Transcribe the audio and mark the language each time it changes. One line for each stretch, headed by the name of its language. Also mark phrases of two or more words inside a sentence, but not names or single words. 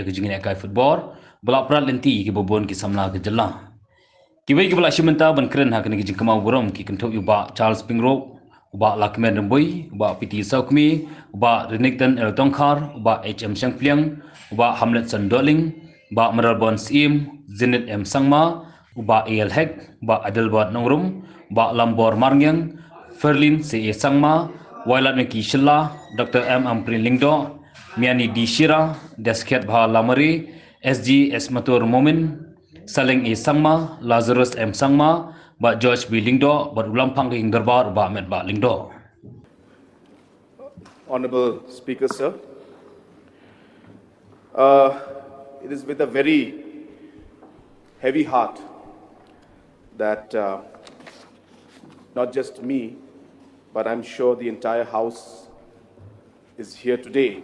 Khasi: ke jingin akai football bela prat lenti ki bobon ki samla ke Jylla kibai ki bela shimenta ban kren ha ke Kynmaw Burom ki kentuk uba Charles Pingrok uba Lakmen Rembui uba PT Saukmi uba Renekton El Tongkhar uba HM Sangpliang uba Hamlet Sandoling uba Meralbon Sim Zenit M Sangma uba AL Hek uba Adelbot Nongrum uba Lambor Marngyang Ferlin CE Sangma Wailat Meki Shilla, Dr. M. Amprin Lingdo, Miani D. Shira, Desket Bha Lamari, SG Esmatur Momin, Saleng E. Sangma, Lazarus M. Sangma, Ba George B. Lingdo, Ba Ulampang Ïing Dorbar, Ba Ahmed Ba Lingdo.
English: Honorable Speaker, sir, it is with a very heavy heart that not just me, but I'm sure the entire House is here today.